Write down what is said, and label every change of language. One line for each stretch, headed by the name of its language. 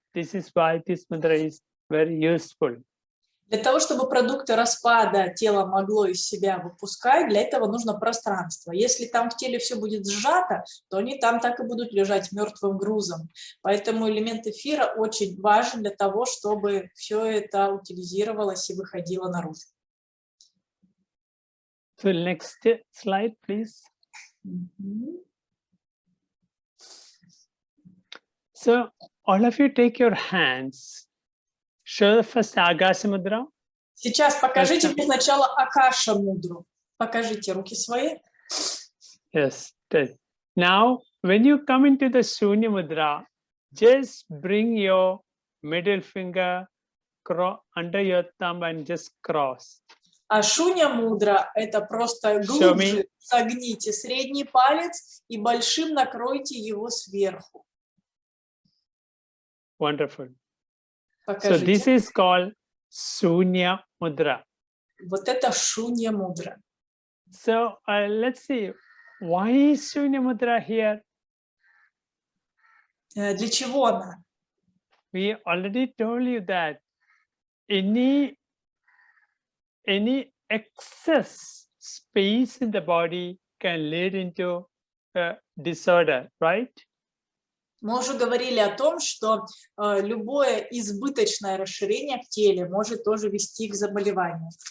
English: This is why this mudra is very useful.
Russian: Для того, чтобы продукты распада тело могло из себя выпускать, для этого нужно пространство. Если там в теле все будет сжато, то они там так и будут лежать мертвым грузом. Поэтому элемент эфира очень важен для того, чтобы все это утилизировалось и выходило наружу.
English: So next slide, please. So all of you take your hands. Show the first Akasha Mudra.
Russian: Сейчас покажите мне сначала Акаша Мудру. Покажите руки свои.
English: Yes. Now, when you come into the Shunьya Mudra, just bring your middle finger under your thumb and just cross.
Russian: А Шунья Мудра – это просто глубже согните средний палец и большим накройте его сверху.
English: Wonderful.
Russian: Покажите.
English: So this is called Shunьya Mudra.
Russian: Вот это Шунья Мудра.
English: So let's see, why is Shunьya Mudra here?
Russian: Для чего она?
English: We already told you that any any excess space in the body can lead into a disorder, right?
Russian: Мы уже говорили о том, что любое избыточное расширение в теле может тоже вести к заболеванию.